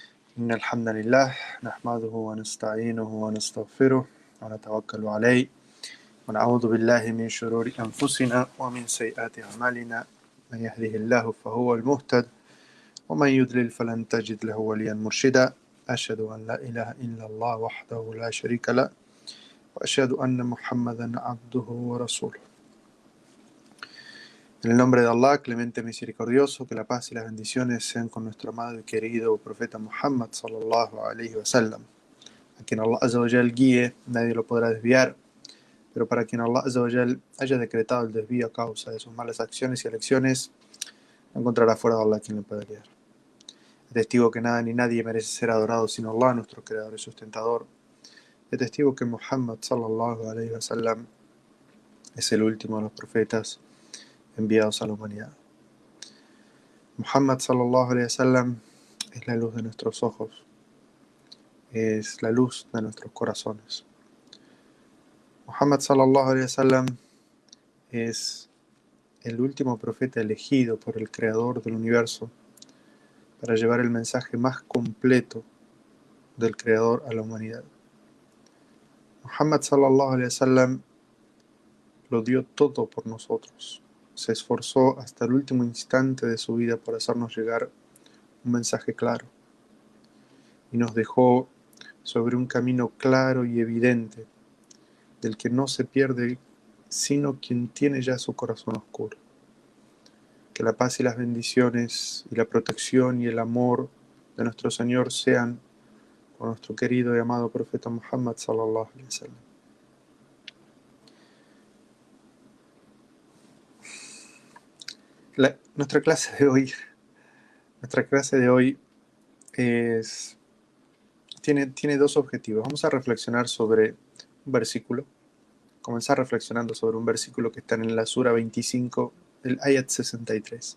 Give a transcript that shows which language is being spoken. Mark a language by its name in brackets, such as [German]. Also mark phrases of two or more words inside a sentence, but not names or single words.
[Arabic] إن الحمد لله نحمده ونستعينه ونستغفره ونتوكل عليه ونعوذ بالله من شرور أنفسنا ومن سيئات أعمالنا من يهده الله فهو المهتد ومن يضلل فلن تجد له وليا مرشدا أشهد أن لا إله إلا الله وحده لا شريك له وأشهد أن محمدا عبده ورسوله. [Spanish] En el nombre de Allah, clemente misericordioso, que la paz y las bendiciones sean con nuestro amado y querido profeta Muhammad [Arabic] صلى الله عليه وسلم. [Spanish] A quien [Arabic] الله عز وجل [Spanish] guíe, nadie lo podrá desviar, pero para quien [Arabic] الله عز وجل [Spanish] haya decretado el desvío a causa de sus malas acciones y elecciones, no encontrará fuera de Allah quien lo pueda guiar. Testigo que nada ni nadie merece ser adorado sino Allah, nuestro creador y sustentador. Testigo que Muhammad [Arabic] صلى الله عليه وسلم [Spanish] es el último de los profetas enviados a la humanidad. Muhammad [Arabic] صلى الله عليه وسلم [Spanish] es la luz de nuestros ojos, es la luz de nuestros corazones. Muhammad [Arabic] صلى الله عليه وسلم [Spanish] es el último profeta elegido por el creador del universo para llevar el mensaje más completo del creador a la humanidad. Muhammad [Arabic] صلى الله عليه وسلم [Spanish] lo dio todo por nosotros. Se esforzó hasta el último instante de su vida por hacernos llegar un mensaje claro y nos dejó sobre un camino claro y evidente del que no se pierde sino quien tiene ya su corazón oscuro. Que la paz y las bendiciones y la protección y el amor de nuestro Señor sean con nuestro querido y amado profeta Muhammad [Arabic] صلى الله عليه وسلم. [Spanish] Nuestra clase de hoy tiene dos objetivos. Vamos a reflexionar sobre un versículo. Comenzar reflexionando sobre un versículo que está en la Sura 25, el Ayat 63.